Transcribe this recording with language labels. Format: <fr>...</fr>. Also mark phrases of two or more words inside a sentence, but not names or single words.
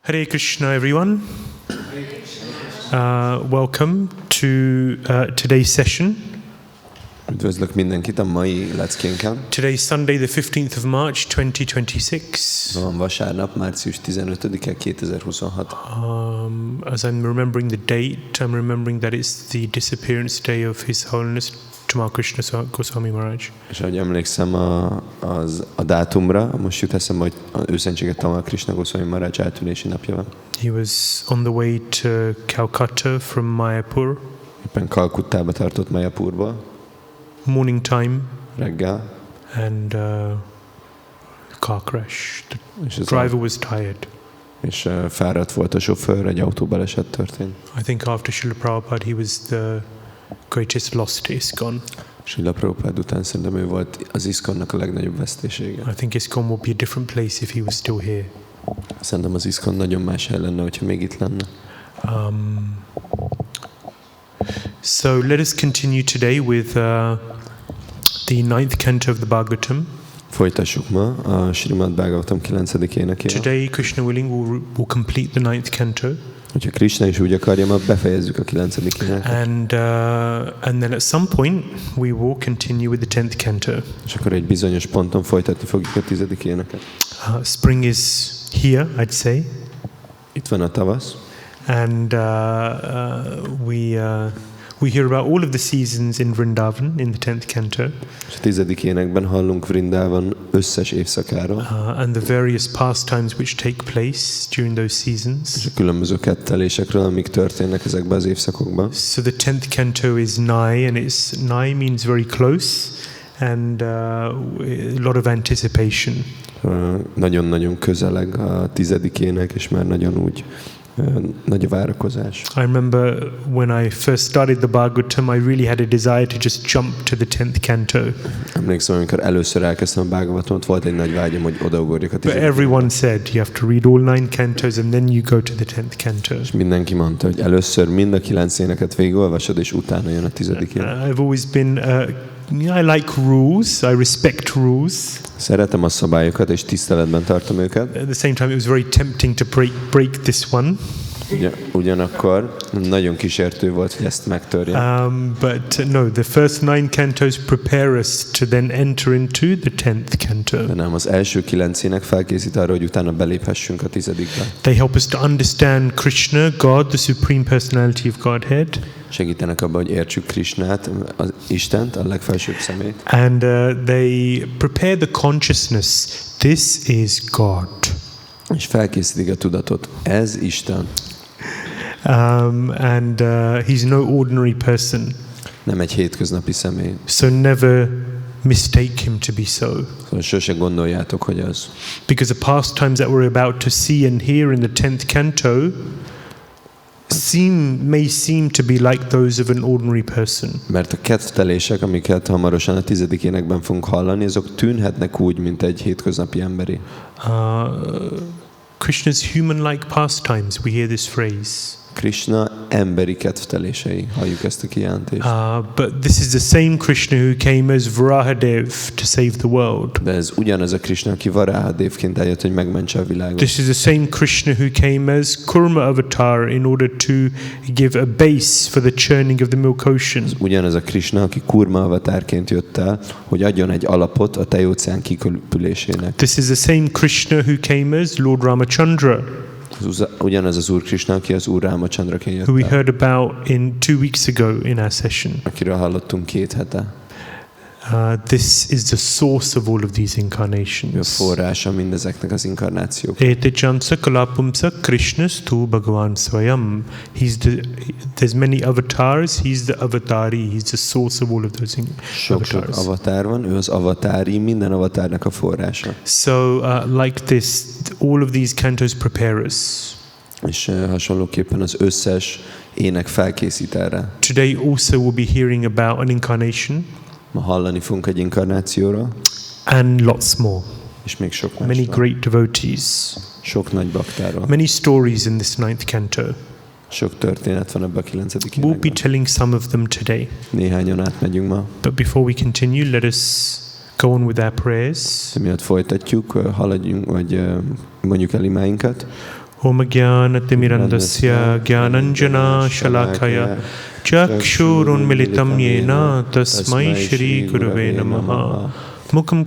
<en>Hare Krishna, everyone. Welcome to today's session.</en> <hu>Üdvözlök mindenkit a mai leckénken.</hu> <en>Today is Sunday, the 15th of March, 2026.</en> <hu>Van vasárnap, március 15-e, 2026.</hu> <en>As I'm remembering the date, I'm remembering that it's the disappearance day of His Holiness Tamal Krishna Goswami Maharaj.</en> <hu>És ahogy emlékszem a dátumra, most jut eszembe, hogy az őszentséget Tamal Krishna Goswami Maharaj eltűnési napja van.</hu> <en>He was on the way to Calcutta from Mayapur.</en> <hu>Éppen Kalkuttába tartott Mayapurból.</hu> <en>Morning time.</en> <hu>Reggel.</hu> <en>And car crash. The driver was tired.</en> <hu>És fáradt volt a sofőr, egy autóbaleset történt.</hu> <en>I think after Srila Prabhupada he was the greatest loss to ISKCON.</en> <hu>Srila Prabhupada után szerintem ő volt az ISKCON-nak a legnagyobb vesztesége.</hu> <en>I think ISKCON would be a different place if he was still here.</en> <hu>Szerintem az ISKCON nagyon más hely lenne, hogyha még itt lenne.</hu> <en>So let us continue today with the 9th canto of the Bhagavatam.</en> <hu>Folytassuk ma a Śrīmad-Bhāgavatam 9. énekével.</hu> <en>Today, Krishna willing, will complete the 9th canto.</en> <hu>Hogyha Krishna is úgy akarja, ma befejezzük a 9. éneket.</hu> <en>And then at some point we will continue with the 10th canto.</en> <hu>És akkor egy bizonyos ponton folytatni fogjuk a 10. éneket.</hu> <en>Spring is here, I'd say.</en> <hu>Itt van a tavasz.</hu> <en>And we hear about all of the seasons in Vrindavan in the 10th canto.</en> <hu>És a 10. énekben hallunk Vrindavan összes évszakáról.</hu> <en>And the various pastimes which take place during those seasons.</en> <hu>És a különböző kettelésekről, amik történnek ezekben az évszakokban.</hu> <en>So the 10th canto is nigh, and nigh means very close, and a lot of anticipation.</en> <hu>Nagyon-nagyon közeleg a 10. ének, és már nagyon úgy nagy a várakozás.</hu> <en>I remember when I first started the Bhagavatam, I really had a desire to just jump to the 10th canto.</en> <hu>Emlékszem, amikor először elkezdtem a Bhagavatamot, volt egy nagy vágyam, hogy odaugorjak a 10.</hu> <en>But everyone said you have to read all 9 cantos and then you go to the 10th canto.</en> <hu>És mindenki mondta, hogy először mind a 9 éneket végigolvasod, és utána jön a 10. ének.</hu> <en>I've always been I like rules, I respect rules.</en> <hu>Szeretem a szabályokat, és tiszteletben tartom őket.</hu> <en>At the same time, it was very tempting to break this one.</en> <hu>Ugyanakkor nagyon kísértő volt, hogy ezt megtörjem.</hu> <en>But no, the first 9 cantos prepare us to then enter into the 10th canto.</en> <hu>De nem, az első 9 ének felkészít arra, hogy utána beléphessünk a 10-be.</hu> <en>They help us to understand Krishna, God, the Supreme Personality of Godhead.</en> <hu>Segítenek abban, hogy értsük Krishnát, az Istent, a legfelsőbb személyt.</hu> <en>And they prepare the consciousness. This is God.</en> <hu>És felkészítik a tudatot. Ez Isten.</hu> <en>And he's no ordinary person.</en> <hu>Nem egy hétköznapi személy.</hu> <en>So never mistake him to be so.</en> <hu>Szóval sose gondoljátok, hogy az.</hu> <en>Because the pastimes that we're about to see and hear in the 10th canto may seem to be like those of an ordinary person.</en> <hu>Mert a kedvtelések, amiket hamarosan a 10. énekben fogunk hallani, azok tűnhetnek úgy, mint egy hétköznapi emberi.</hu> <en>Krishna's human-like pastimes, we hear this phrase.</en> <hu>Krishna emberi kedvtelései, halljuk ezt a kijelentést.</hu> <en>But this is the same Krishna who came as Varahadev to save the world.</en> <hu>De ez ugyanaz a Krishna, aki Varahadevként eljött, hogy megmentse a világot.</hu> <en>This is the same Krishna who came as Kurma avatar in order to give a base for the churning of the milk ocean.</en> <hu>Ugyanaz a Krishna, aki Kurma avatárként jött el, hogy adjon egy alapot a tejóceán kikülésének.</hu> <en>This is the same Krishna who came as Lord Ramachandra.</en> <hu>Ugyanaz az Úr Krishna, aki az Úr Ramachandraként jött el.</hu> <en>Who we heard about in 2 weeks ago in our session.</en> <hu>Akiről hallottunk 2 hete.</hu> <en>This is the source of all of these incarnations.</en> <hu>A forrása mindezeknek az inkarnációk.</hu> <sa>Etejam sakalapumsa Krishnastu Bhagavan Swayam.</sa> <en>There's many avatars. He's the avatari. He's the source of all of those</en> <hu>Sok avatár van. Ő az avatári, minden avatárnak a forrása.</hu> <en>So like this, all of these cantos prepare us.</en> <hu>És hasonlóképpen az összes ének felkészít erre.</hu> <en>Today also we'll be hearing about an incarnation.</en> <hu>Ma hallani fogunk egy inkarnációról.</hu> <en>And lots more.</en> <hu>És még sok más.</hu> <en>Many great devotees.</en> <hu>Sok nagy baktáról.</hu> <en>Many stories in this 9th canto.</en> <hu>Sok történet van ebben a 9.</hu> <en>We'll be telling some of them today.</en> <hu>Néhányan átmegyünk ma.</hu> <en>But before we continue, let us go on with our prayers.</en> <hu>Miatt folytatjuk, haladjunk, vagy mondjuk el imáinkat.</hu> <sa>Om Gyānatimirandasya Gyānanjana Shalakaya Chakshurunmilitam Yena Tasmai Shri Gurave Namaha Mukam</sa>